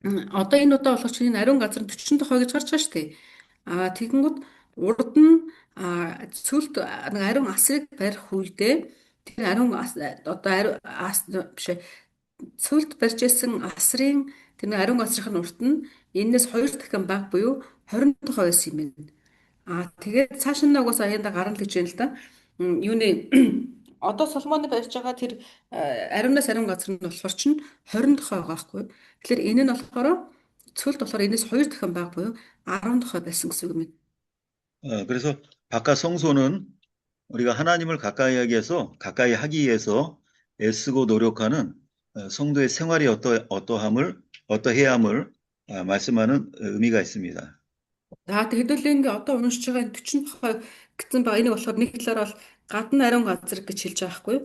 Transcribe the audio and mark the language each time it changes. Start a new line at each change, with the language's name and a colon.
Mongolian: Одоо энэ удаа болохоор чинь ариун газар 40 тохой гэж гарч байгаа шүү дээ. Тэгэнгүүт урд нь цүлд нэг ариун асрыг барих үедээ тэр одоо ариун биш ээ, цүлд барьж исэн асрын тэр нэг ариун газрын урд нь энэс 2 дахин бага буюу 20 тохой байсан юм байна. Тэгээд цааш нь угаасаа аяанда гарна л гэж байна л да. Юуны одоо Соломоны барьж байгаа тэр ариунаас ариун газар нь болохоор чинь 20 тохой байгаа байхгүй. Тэгэхээр энэ нь болохоор цөлд болохоор энэс 2 дахин бага буюу 10 тохой байсан гэсэн үг юм.
Korean: 그래서 박하성소는 우리가 하나님을 가까이 하기 위해서 애쓰고 노력하는 성도의 생활이 어떠해야 함을 말씀하는 의미가 있습니다.
Mongolian: Тэгээд хэдүүлээ ингээ одоо уншиж байгаа энэ 40 тохой гэсэн байгаа. Энийг болохоор нэг талаараа бол гадна ариун газар гэж хэлж байгаа байхгүй юу?